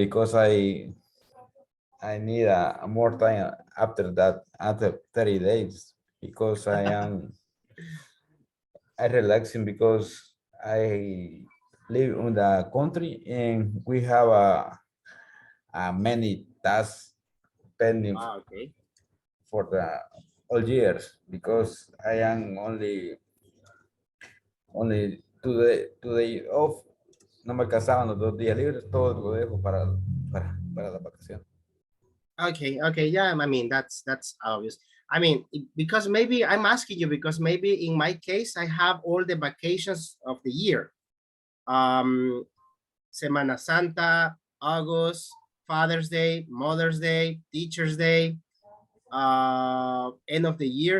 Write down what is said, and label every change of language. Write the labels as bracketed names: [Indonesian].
[English] because I need a more time after that, after 30 days, because I relaxing because I live in the country and we have a many tasks pending Okay. for the all years, because I am only two day off. [Spanish] No me alcanzaban los 2 días libres, todo lo dejo para la vacación. [English] Okay. Okay. Yeah. I mean, that's obvious. I mean, because maybe I'm asking you because maybe in my case I have all the vacations of the year. Semana Santa, August, Father's Day, Mother's Day, Teacher's Day, end of the year.